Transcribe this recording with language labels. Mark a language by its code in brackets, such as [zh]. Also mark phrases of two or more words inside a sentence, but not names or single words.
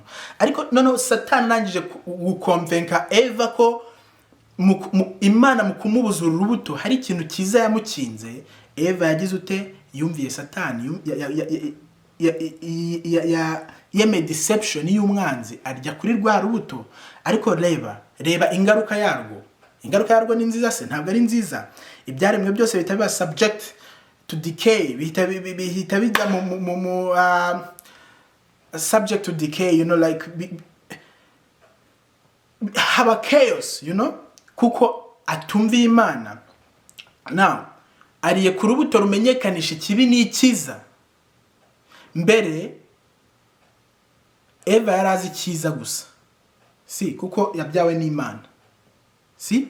[rw] Ariko noneho Satani arangije gukonvenka Eva ko Imana mu kumubuza urubuto hari ikintu cyiza yamukinze. Eva yagize ute? Yumviye Satani, yeme deception y'umwanzi, arya kuri rwa rubuto. Ariko reba ingaruka yarwo. Ingaruka yarwo ni nziza se? Ntabwo ari nziza. Ibyaremwe byose bihita [en] subject to decay, [rw] bihita bijya mu [en] subject to decay, you know, [rw] like haba chaos, [en] you know, [rw] kuko atumviye Imana. Now ariye ku rubuto rumenyekanisha ikibi n'icyiza. Mbere Eva yarazi icyiza gusa, si kuko yabyawe n'Imana, si?